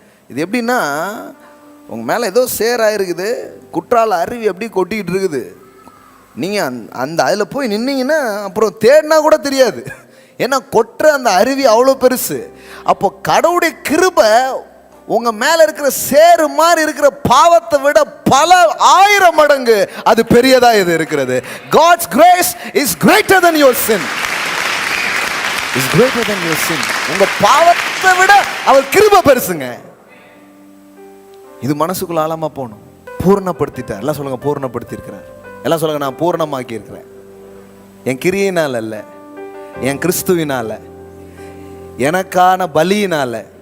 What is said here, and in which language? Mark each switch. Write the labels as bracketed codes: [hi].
[ta] இது எப்படின்னா, உங்கள் மேலே ஏதோ சேராயிருக்குது, குற்றால அருவி எப்படி கொட்டிக்கிட்டு இருக்குது, நீங்கள் அதில் போய் நின்னீங்கன்னா அப்புறம் தேடினா கூட தெரியாது. ஏன்னா கொட்டுற அந்த அருவி அவ்வளோ பெருசு. அப்போ கடவுளுடைய கிருபை உங்கள் மேலே இருக்கிற சேரு மாதிரி இருக்கிற பாவத்தை விட பல 1000 மடங்கு அது பெரியதாக இது இருக்கிறது. [en] God's grace is greater than your sin. Is greater than your sin. [ta] உங்கள் பாவத்தை விட அவர் கிருபை பெருசுங்க. இது மனசுக்குள்ள ஆழமா போகணும். பூர்ணப்படுத்திட்டார். எல்லாம் சொல்லுங்க, பூர்ணப்படுத்தி இருக்கிறார். எல்லாம் சொல்லுங்க, நான் பூர்ணமாக்கி இருக்கிறேன். என் கிரியையினால் அல்ல, என் கிறிஸ்துவினால, எனக்கான பலியினால.